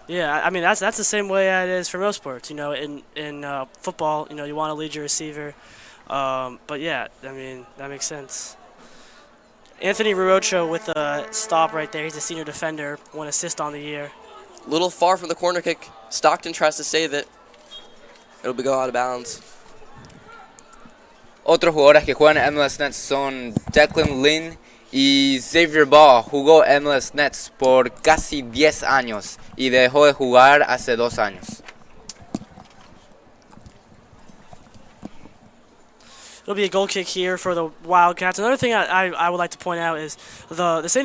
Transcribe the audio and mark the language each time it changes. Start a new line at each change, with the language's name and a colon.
English: Yeah, I mean that's the same way it is for most sports. You know, in football, you know, you want to lead your receiver. But yeah, I mean that makes sense. Anthony Ruocho with a stop right there. He's a senior defender, 1 assist on the year. Little far from the corner kick. Stockton tries to save it. It'll go out of bounds.
Spanish: Otros jugadores que juegan en MLS Nets son Declan Lynn y Xavier Ball. Jugó MLS Nets por casi 10 años y dejó de jugar hace 2 años.
English: It'll be a goal kick here for the Wildcats. Another thing I would like to point out is the St.